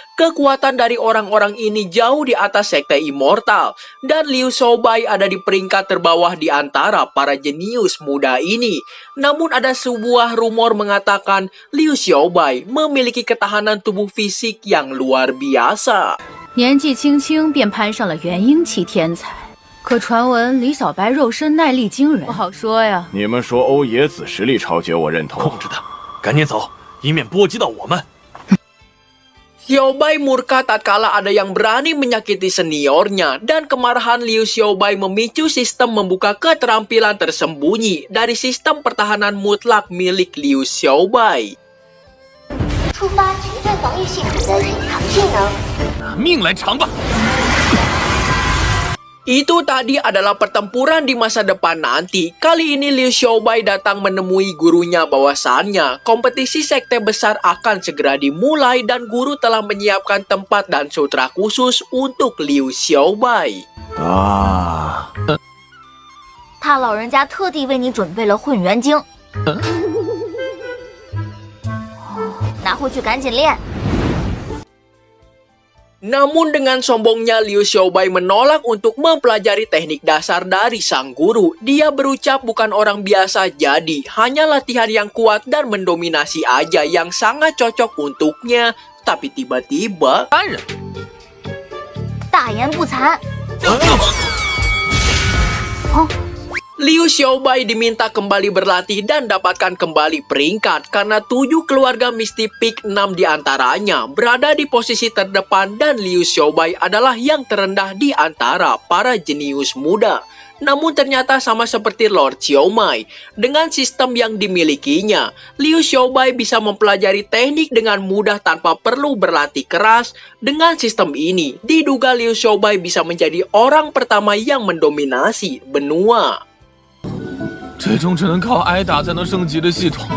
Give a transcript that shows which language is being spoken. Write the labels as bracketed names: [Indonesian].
[Indonesian] Kekuatan dari orang-orang ini jauh di atas sekte immortal. Dan Liu Xiaobai ada di peringkat terbawah di antara para jenius muda ini. Namun ada sebuah rumor mengatakan Liu Xiaobai memiliki ketahanan tubuh fisik yang luar biasa. [Chinese] 年纪轻轻便攀上了元婴期天才。可传闻李小白肉身耐力惊人，不好说呀。你们说欧野子实力超绝，我认同。控制他，赶紧走，以免波及到我们。 [Indonesian] Xiaobai murka tatkala ada yang berani menyakiti seniornya, dan kemarahan Liu Xiaobai memicu sistem membuka keterampilan tersembunyi dari sistem pertahanan mutlak milik Liu Xiaobai. [Chinese] 触发矩阵防御系统的隐藏技能。拿命来尝吧！ [Indonesian] Itu tadi adalah pertempuran di masa depan nanti. Kali ini Liu Xiaobai datang menemui gurunya bahwasannya kompetisi sekte besar akan segera dimulai dan guru telah menyiapkan tempat dan sutra khusus untuk Liu Xiaobai. [Chinese] 他老人家特地为你准备了混元经，拿回去赶紧练。 [Indonesian] Namun dengan sombongnya Liu Xiaobai menolak untuk mempelajari teknik dasar dari sang guru. Dia berucap bukan orang biasa, jadi hanya latihan yang kuat dan mendominasi aja yang sangat cocok untuknya. Tapi tiba-tiba... [Chinese] 大言不惭。 [Indonesian] Liu Xiaobai diminta kembali berlatih dan dapatkan kembali peringkat karena 7 keluarga Misty Peak 6 diantaranya berada di posisi terdepan dan Liu Xiaobai adalah yang terendah di antara para jenius muda. Namun ternyata sama seperti Lord Xiaomai, dengan sistem yang dimilikinya, Liu Xiaobai bisa mempelajari teknik dengan mudah tanpa perlu berlatih keras. Dengan sistem ini, diduga Liu Xiaobai bisa menjadi orang pertama yang mendominasi benua. [Chinese] 这种只能靠挨打才能升级的系统，